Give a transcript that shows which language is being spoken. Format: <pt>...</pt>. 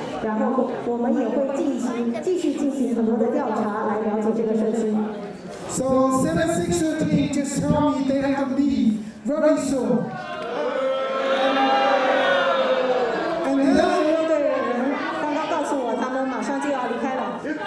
<zh>然后我们也会继续进行很多的调查来了解这个社区。</zh> <en>So 76 team just tell me they have to leave very soon. And then</en> <zh>队人刚刚告诉我，他们马上就要离开了。</zh>